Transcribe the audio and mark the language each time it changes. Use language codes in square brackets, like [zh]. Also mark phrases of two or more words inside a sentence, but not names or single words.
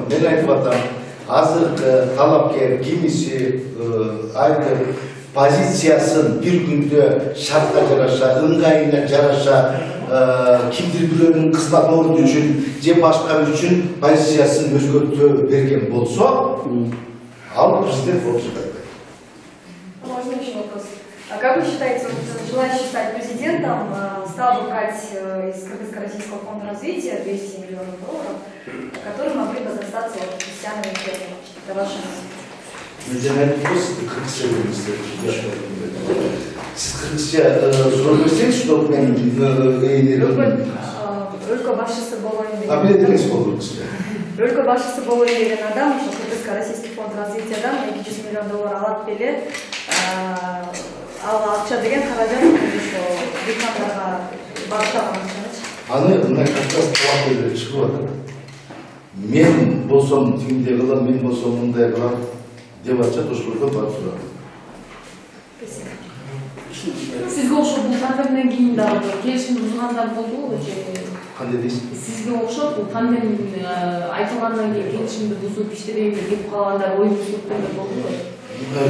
[ky] Мен айтып атам, азыркы талапкер кимиси айтып позициясын бир күндө шартка жараша, ыңгайына жараша, кимдир бирөөнүн кызмат орду үчүн же башка үчүн позициясын өзгөртө берген болсо, ал президент болуп чыгат. [ru] Можно еще вопрос? А как вы считаете, желающий стать президентом стал бы брать из Кыргызско-Российского фонда развития 200 миллионов долларов, которые могли бы достаться крестьянам и фермерам? Это ваше мнение? [ky] Мен айтып кыргызча билесиз. Сиз кыргызча сурап берсеңиз, чтобы мен өлкө башчысы болоюн деген. Билетиңиз болду кыргызча. Өлкө башчысы болоюн деген адам ошо Кыргызско-Российский фонд развитиядан 200 миллион доллар алат беле. Ал акча деген каражат ошо дипломдорго багытталган акчачы. Аны мына как раз талап чыгып атат. Мен болсом тигиндей кылам, мен болсом мындай кылам деп атышат, ошолорго барып сурап. Сизге окшоп бул пандемиядан кийин дагы келишимди бузгандар болдубу же? Кандай дейсиз? Сизге окшоп бул пандемия айтылгандан кийин келишимди бузуп иштебейм деп калгандар ой бузгандар болдубу?